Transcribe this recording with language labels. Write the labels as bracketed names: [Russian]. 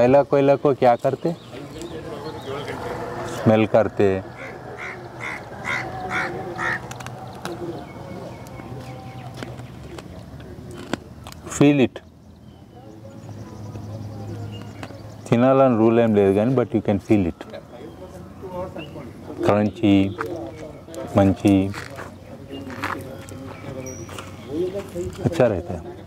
[Hindi] कोयला को क्या करते, स्मेल करते, [English] Feel it. [Telugu] తినాలని రూల్ ఏం లేదు కానీ [English] But you can feel it. [Telugu] Crunchy మంచి [Hindi] अच्छा रहता है.